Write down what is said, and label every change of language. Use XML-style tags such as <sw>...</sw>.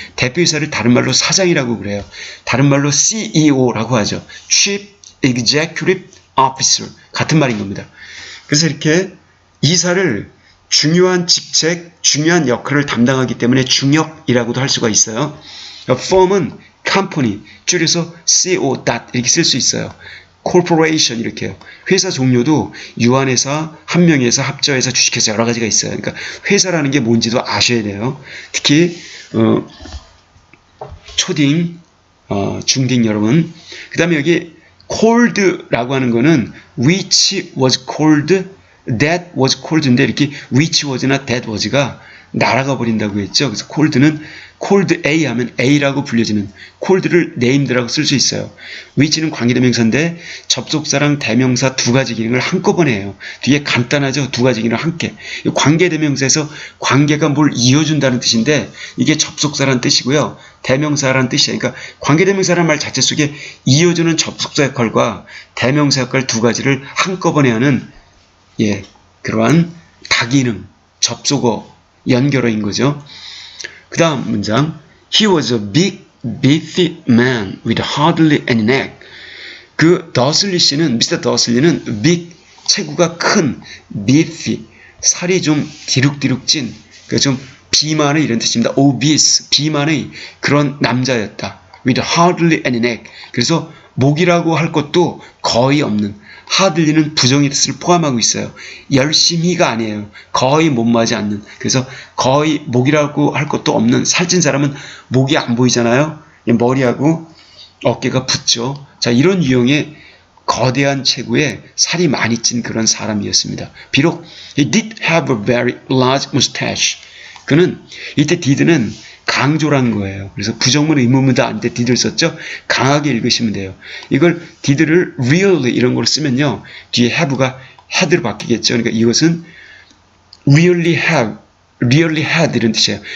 <ko>대표이사를 다른 말로 사장이라고 그래요. 다른 말로 CEO라고 하죠. Chief Executive Officer, 같은 말인 겁니다. 그래서 이렇게 이사를 중요한 직책, 중요한 역할을 담당하기 때문에 중역이라고도 할 수가 있어요. firm은 company, 줄여서 CO. 이렇게 쓸 수 있어요. corporation 이렇게요. 회사 종류도 유한회사, 한명회사, 합자회사, 주식회사 여러 가지가 있어요. 그러니까 회사라는 게 뭔지도 아셔야 돼요. 특히 초딩, 중딩 여러분. 그 다음에 여기 called라고 하는 거는</ko> <en>which was called, that was called</en> <ko>인데 이렇게 which was나 that was가 날아가 버린다고 했죠. 그래서 called는 called A 하면 A라고 불려지는, called를 named라고 쓸 수 있어요. which는 관계대명사인데 접속사랑 대명사 두 가지 기능을 한꺼번에 해요. 뒤에 간단하죠. 두 가지 기능을 함께. 관계대명사에서 관계가 뭘 이어준다는 뜻인데 이게 접속사란 뜻이고요. 대명사란 뜻이에요. 그러니까 관계대명사라는 말 자체 속에 이어주는 접속사 역할과 대명사 역할 두 가지를 한꺼번에 하는 그러한 다기능, 접속어, 연결어인 거죠. 그 다음 문장,</ko> <en>He was a big, beefy man with hardly any neck.</en> <ko>그 더슬리 씨는, 미스터 더슬리는 big, 체구가 큰, beefy, 살이 좀 디룩디룩 찐, 그러니까 좀 비만의 이런 뜻입니다. obese, 비만의 그런 남자였다.</ko> <en>with hardly any neck.</en> <ko>그래서 목이라고 할 것도 거의 없는, hardly는 부정의 뜻을 포함하고 있어요. 열심히가 아니에요. 거의 못마지 않는. 그래서 거의 목이라고 할 것도 없는, 살찐 사람은 목이 안 보이잖아요. 머리하고 어깨가 붙죠. 자, 이런 유형의 거대한 체구에 살이 많이 찐 그런 사람이었습니다. 비록</ko> <en>he did have a very large mustache.</en> <ko>그는 이때 did는 강조란 거예요. 그래서 부정문 의문문도 아닌데 did를 썼죠. 강하게 읽으시면 돼요. 이걸 did를 really 이런 걸 쓰면요, 뒤에 have가 had로 바뀌겠죠. 그러니까 이것은 really had 이런 뜻이에요.</ko>